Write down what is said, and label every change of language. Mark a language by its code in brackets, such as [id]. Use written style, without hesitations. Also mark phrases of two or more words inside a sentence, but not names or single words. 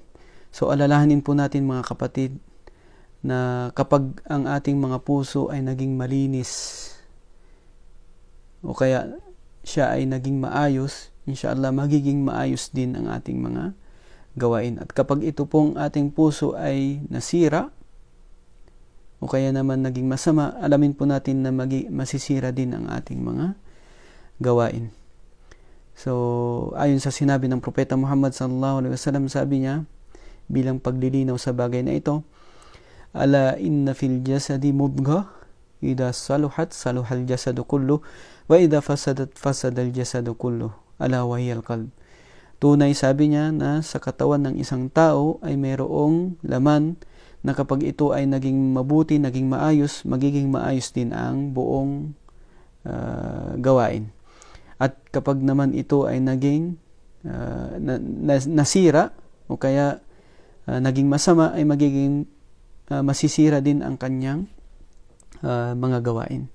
[tl] So alalahanin po natin mga kapatid, na kapag ang ating mga puso ay naging malinis, o kaya siya ay naging maayos, inshallah magiging maayos din ang ating mga gawain. At kapag ito pong ating puso ay nasira, o kaya naman naging masama, alamin po natin na masisira din ang ating mga gawain. So ayon sa sinabi ng Propeta Muhammad [ar] صلى الله عليه وسلم, [tl] sabi niya bilang paglilinaw sa bagay na ito, [ar] ألا إن في الجسد مضغة إذا صلحت صلح الجسد كله وإذا فسدت فسد الجسد كله ألا وهي القلب. [tl] Tunay, sabi niya, na sa katawan ng isang tao ay mayroong laman na kapag ito ay naging mabuti, naging maayos, magiging maayos din ang buong gawain. At kapag naman ito ay naging nasira o kaya naging masama, ay magiging masisira din ang kanyang mga gawain.